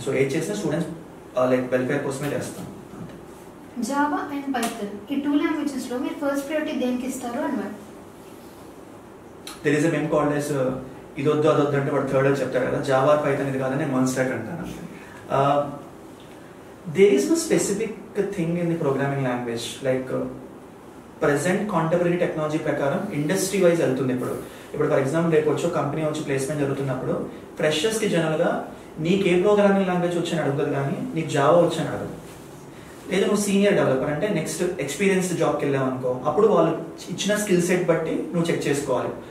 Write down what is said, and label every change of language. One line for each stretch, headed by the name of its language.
Telugu: So ఏది చేసినా students like welfare కోసమే చేస్తాం. జావా అండ్ పైథాన్ ఈ 2 లాంగ్వేజెస్లో మీరు ఫస్ట్ ప్రయారిటీ దేనికి ఇస్తారు అన్నమాట?
English: there is a meme called as
Telugu: ఇది వద్దు అది వద్దు అంటే వాడు థర్డ్ అని చెప్తారు కదా. జావా పైథాన్ ఇది కాదని నేను వన్ స్టాక్ అంటాను.
English: there is no specific thing in the programming language. Like present contemporary technology
Telugu: ప్రకారం ఇండస్ట్రీ వైజ్ వెళ్తుంది. ఇప్పుడు ఫర్ ఎగ్జాంపుల్ రేపు వచ్చి కంపెనీ వచ్చి ప్లేస్మెంట్ జరుగుతున్నప్పుడు ఫ్రెషర్స్కి జనరల్గా నీకు ఏ ప్రోగ్రామింగ్ లాంగ్వేజ్ వచ్చని అడుగుతుంది, కానీ నీకు జావా వచ్చని అడగదు. లేదా నువ్వు సీనియర్ డెవలపర్ అంటే నెక్స్ట్ ఎక్స్పీరియన్స్డ్ జాబ్కి వెళ్ళావు అనుకో, అప్పుడు వాళ్ళు ఇచ్చిన స్కిల్ సెట్ బట్టి నువ్వు చెక్ చేసుకోవాలి.